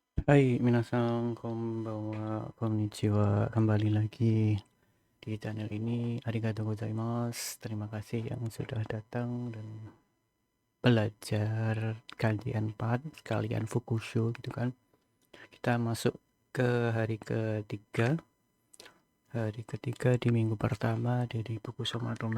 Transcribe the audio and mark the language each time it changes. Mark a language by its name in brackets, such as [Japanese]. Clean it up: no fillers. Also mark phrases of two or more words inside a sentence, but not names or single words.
[Japanese] はい、皆さんこんばんは、こんにちは. [Indonesian] Kembali lagi di channel ini. [Japanese] ありがとうございます. [Indonesian] Terima kasih yang sudah datang dan belajar kajian 4 sekalian fukusho gitu kan. Kita masuk ke hari ketiga. Hari ketiga di minggu pertama dari buku Somatomel.